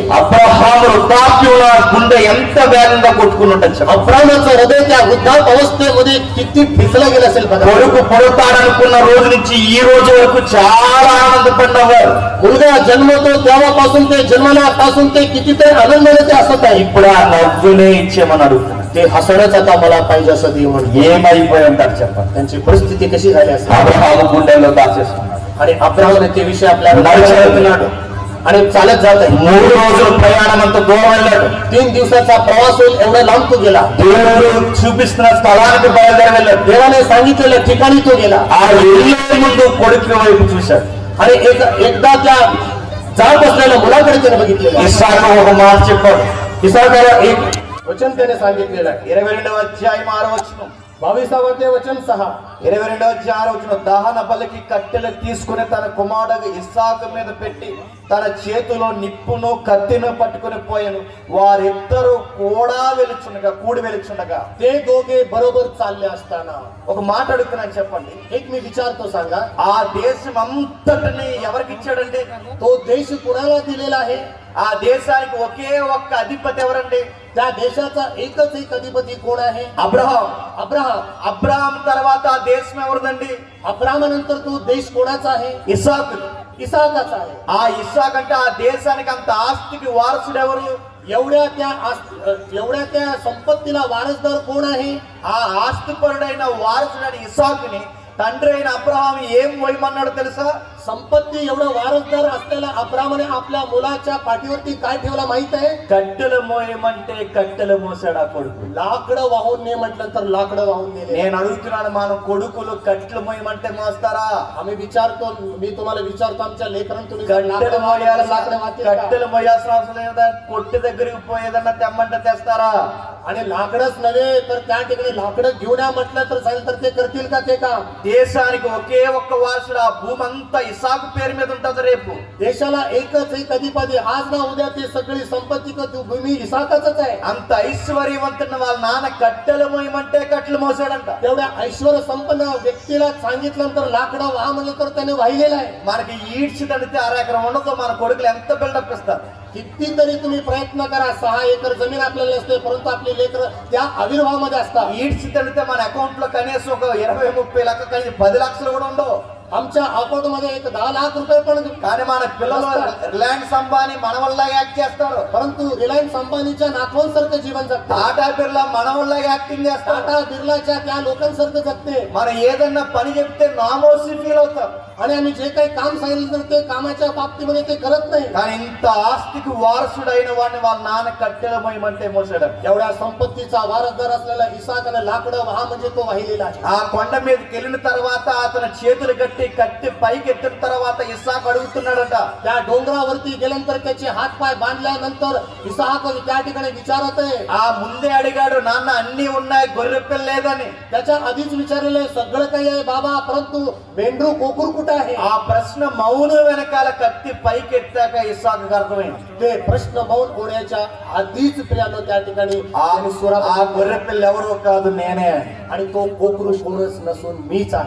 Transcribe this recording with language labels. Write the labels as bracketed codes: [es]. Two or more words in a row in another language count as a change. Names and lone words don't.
[te] అబ్రహాము వృద్ధాప్యంలో గుండె ఎంత వేగంగా కొట్టుకుని ఉండొచ్చు. [mr] अब्राहमाचं हृदय त्या वृद्धाप अवस्थेमध्ये किती भिजलं गेलं असेल बघा. [te] కొడుకు పుడతాడనుకున్న రోజు నుంచి ఈ రోజు వరకు చాలా ఆనందపడ్డవారు. [mr] मुलगा जन्मतो तेव्हापासून ते जन्मल्यापासून ते कितीतरी आनंदाने ते हसत आहे. [te] ఇప్పుడు ఆ నవ్వునే ఇచ్చేమని అడుగుతున్నారు. [mr] ते हसणंच आता मला पाहिजे असं देव म्हणतो. [te] ఏమైపోయి ఉంటారు చెప్పండి? [mr] त्यांची परिस्थिती कशी झाली असेल. [te] అబ్రహాము గుండెల్లో దాచేసుకున్నాడు. [mr] आणि अब्राहमाने ते विषय आपल्याला [te] నడిచి వెళ్తున్నాడు. [mr] आणि चालत जात आहे. [te] 3 రోజుల ప్రయాణం అంత దూరం వెళ్ళాడు. [mr] 3 दिवसाचा प्रवास होईल एवढा लांब तो गेला. [te] దేవుడు చూపిస్తున్న స్థలానికి బయలుదేరి వెళ్ళాడు. [mr] देवाने सांगितलेल्या ठिकाणी तो गेला. [te] ఆ వెళ్ళే ముందు కొడుకు వైపు చూశాడు. [mr] आणि एकदा त्या जात असलेल्या मुलाकडे त्याने बघितलेलं. [te] ఇస్సాకు ఒక మాట చెప్పాడు. [mr] इसाकाला एक वचन त्याने सांगितलेलं आहे. [te] 22వ అధ్యాయం 6వ వచనం. [mr] 22वे वचन 6. [te] 22వ అధ్యాయం 6వ వచనం. దహన బలికి కట్టెలు తీసుకుని తన కుమారుడు ఇస్సాకు మీద పెట్టి తన చేతిలో నిప్పును కత్తిను పట్టుకుని పోయాను. వారిద్దరూ కూడి వెలుచుండగా [mr] ते दोघे बरोबर चालले असताना [te] ఒక మాట అడుగుతున్నాను చెప్పండి. [mr] एक मी विचारतो सांगा, [te] ఆ దేశం అంతటిని ఎవరికి ఇచ్చాడండి? [mr] तो देश कुणाला दिलेला आहे? [te] ఆ దేశానికి ఒకే ఒక్క అధిపతి ఎవరండి? [mr] त्या देशाचा एकच एक अधिपती कोण आहे? [te] అబ్రహాం. [mr] अब्राहम. [te] అబ్రహాం తర్వాత ఆ దేశం ఎవరిదండి? [mr] अब्राहमानंतर तो देश कोणाचा आहे? [te] ఇస్సాకు. [mr] इसाकाचा आहे. [te] ఆ ఇస్సాకు అంటే ఆ దేశానికి అంత ఆస్తికి వారసుడు ఎవరు? [mr] एवढ्या त्या संपत्तीला वारसदार कोण आहे? [te] ఆ ఆస్తిపరుడైన వారసుడైన ఇస్సాకుని తండ్రి అయిన అబ్రహాం ఏం పోయమన్నాడు తెలుసా? [mr] संपत्ती एवढं वारसदार असलेला अब्रामने आपल्या मुलाच्या पाठीवरती काय ठेवला माहित आहे? [te] కట్టెలు మోయమంటే కట్టెలు మోసాడు ఆ కొడుకు. [mr] लाकडं वाहून ने म्हटलं तर लाकडं वाहून नेले. [te] నేను అడుగుతున్నాను, మన కొడుకులు కట్టెలు మోయమంటే మోస్తారా? [mr] आम्ही विचारतो, मी तुम्हाला विचारतो, आमच्या लेकरांना तुम्ही [te] కట్టెలు మోయాల్సిన [mr] लाकडं वाहतील का? [te] కట్టెలు మోయాల్సిన అవసరం లేదా? కొట్టి దగ్గరికి పోయేదన్నా తెమ్మంటే తెస్తారా? [mr] आणि लाकडच नव्हे तर त्या ठिकाणी लाकडं घेऊन या म्हटलं तर चालेल, तर ते करतील का ते काम? [te] దేశానికి ఒకే ఒక్క వారసుడు, ఆ భూమి అంతా ఇసాకు పేరు మీద ఉంటది రేపు. [mr] देशाला एकच एक अधिपती, आज ना उद्या ते सगळी संपत्ती भूमी इसाकाच आहे. [te] అంత ఐశ్వర్యవంతున్న వాళ్ళ నాన్న కట్టెలు మోయమంటే కట్టెలు మోసాడంట. [mr] तेवढ्या ऐश्वर्य संपन्न व्यक्तीला सांगितल्यानंतर लाकडं वाहा म्हणलं तर त्याने वाहिलेलं आहे. [te] మనకి ఈడ్చి తడితే 6 ఎకరం ఉండదు, మన కొడుకులు ఎంత బిల్డప్ ఇస్తారు. [mr] कितीतरी तुम्ही प्रयत्न करा, 6 एकर जमीन आपल्याला नसते, परंतु आपली लेकर त्या आविर्भावामध्ये असतात. [te] ఈడ్చి తడితే మన అకౌంట్ లో కనీసం ఒక 20-30 లక్షలు, కానీ 10 లక్షలు కూడా ఉండవు. [mr] आमच्या अकाउंट मध्ये एक 10 लाख रुपये पण, [te] కానీ మన పిల్లలు రిలయన్స్ అంబానీ మన వల్ల యాక్ట్ చేస్తారు. [mr] परंतु रिलायन्स अंबानीच्या नातवांसारखं जीवन जगतात. [te] టాటా బిర్లా మన వల్ల యాక్టింగ్ చేస్తారు. [mr] टाटा बिर्लाच्या त्या लोकांसारखं जगते. [te] మనం ఏదన్నా పని చెప్తే నామోసి ఫీల్ అవుతాం. [mr] आणि आम्ही जे काही काम सांगितलं तर ते कामाच्या बाबतीमध्ये ते करत नाही. [te] కానీ ఇంత ఆస్తికి వారసుడైన వాడిని వాళ్ళ నాన్న కట్టెలు మోయమంటే మోసాడు. [mr] एवढ्या संपत्तीचा वारसदार असलेला इसाकाने लाकडं वाहा म्हणजे तो वाहिलेला आहे. [te] ఆ కొండ మీదకి వెళ్ళిన తర్వాత అతని చేతులు కట్టి పైకి ఎత్తిన తర్వాత ఇస్సాకు అడుగుతున్నాడట. [mr] त्या डोंगरावरती गेल्यानंतर त्याचे हात पाय बांधल्यानंतर इसाक त्या ठिकाणी विचारत आहे. [te] ఆ ముందే అడిగాడు, నాన్న అన్ని ఉన్నాయి, గొర్రె పిల్ల లేదని. [mr] त्याच्या आधीच विचारलेलं आहे, सगळं काही आहे बाबा, परंतु मेंढरू कोकूर कुठे आहे? [te] ఆ ప్రశ్న మౌన వెనకాల కత్తి పైకి ఎత్తాక ఇస్సాకు అర్థమైంది. [mr] ते प्रश्न मौन होण्याच्या आधीच प्रियानो त्या ठिकाणी [te] ఆ [mr] त्यांनी सुरा [te] గొర్రె పిల్ల ఎవరో కాదు, నేనే. [mr] आणि तो कोकरू कोरच नसून मीच आहे.